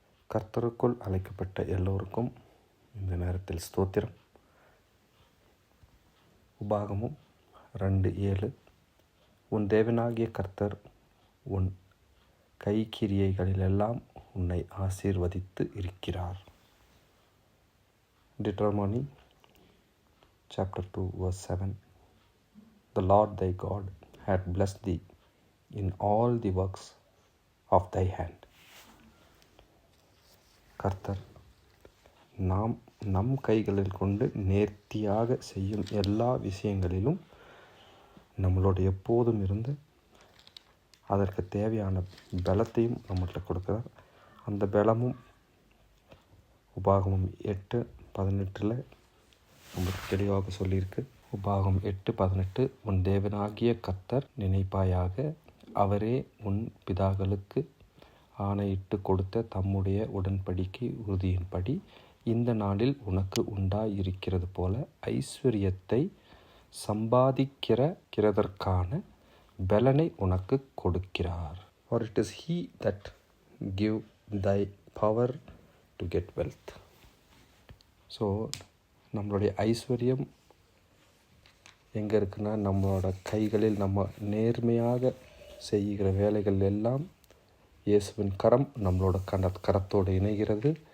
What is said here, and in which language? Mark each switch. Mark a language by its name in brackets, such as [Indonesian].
[Tamil] கர்த்தருக்குள் அழைக்கப்பட்ட எல்லோருக்கும் இந்த நேரத்தில் ஸ்தோத்திரம். உபாகமும் 2:7 உன் தேவனாகிய கர்த்தர் உன் கைக்கிரியைகளிலெல்லாம் உன்னை ஆசீர்வதித்து இருக்கிறார். [English] Deuteronomy chapter 2 verse 7 The Lord thy God had blessed thee in all the works of thy hand. [Tamil] கர்த்தர் நம் கைகளில் கொண்டு நேர்த்தியாக செய்யும் எல்லா விஷயங்களிலும் நம்மளோட எப்போதும் இருந்து அதற்கு தேவையான பலத்தையும் நம்மள்கிட்ட கொடுக்குறார். அந்த பலமும் உபாகமம் 8:18 நம்மளுக்கு தெளிவாக சொல்லியிருக்கு. உபாகம் 8:18 உன் தேவனாகிய கர்த்தர் நினைப்பாயாக, அவரே உன் பிதாக்களுக்கு ஆணையிட்டு கொடுத்த தம்முடைய உடன்படிக்கை உறுதியின்படி இந்த நாளில் உனக்கு உண்டாயிருக்கிறது போல ஐஸ்வர்யத்தை சம்பாதிக்கிறதற்கான பலனை உனக்கு கொடுக்கிறார். [English] For it is he that give thy power to get wealth. [Tamil] So நம்மளுடைய ஐஸ்வர்யம் எங்கே இருக்குன்னா, நம்மளோட கைகளில் நம்ம நேர்மையாக செய்கிற வேலைகள் எல்லாம் இயேசுவின் கரம் நம்மளோட கரத்தோடு இணைகிறது.